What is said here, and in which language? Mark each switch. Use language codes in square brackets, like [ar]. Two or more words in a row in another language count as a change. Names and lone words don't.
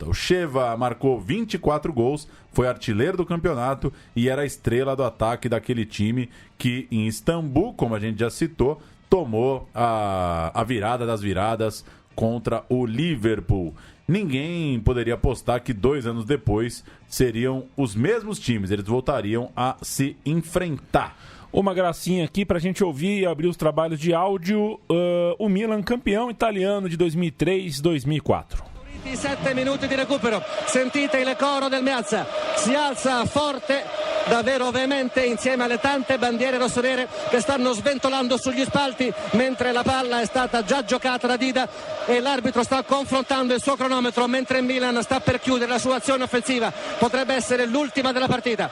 [pt] O Sheva marcou 24 gols, foi artilheiro do campeonato e era a estrela do ataque daquele time que em Istambul, como a gente já citou, tomou a virada das viradas contra o Liverpool. Ninguém poderia apostar que 2 anos depois seriam os mesmos times, eles voltariam a se enfrentar. Uma gracinha aqui pra gente ouvir e abrir os trabalhos de áudio. O Milan campeão italiano de 2003-2004. [it] 7 minuti di recupero, sentite il coro del Meazza, si alza forte, davvero veemente insieme alle tante bandiere rossonere che stanno sventolando sugli spalti mentre la palla è stata già giocata da Dida e l'arbitro sta confrontando il suo cronometro mentre Milan sta per chiudere la sua azione offensiva, potrebbe essere l'ultima della partita.